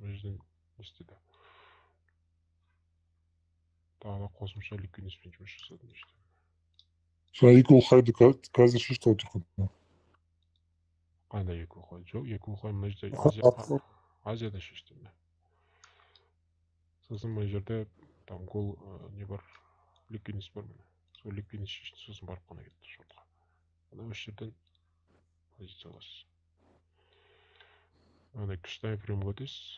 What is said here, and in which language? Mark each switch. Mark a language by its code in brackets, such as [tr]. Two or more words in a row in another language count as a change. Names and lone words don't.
[kk] Мына жерден істеді. Тағы да қосымша ликвидностьпен жұмыс жасадым. Жаңа [en] equal high'ды [kk] қазір шешті отырған. Қандай [en] equal high? [kk] Жоқ, [en] equal high [kk] мына жерде Азияда шешті. Сосын мына жерде там гол не бар, ликвидность бар міне. Сол ликвидность шешті, сосын барып қана кетті шортқа. Ана осы жерден позиция аласыз. Ана кіші таймфреймге өтесіз.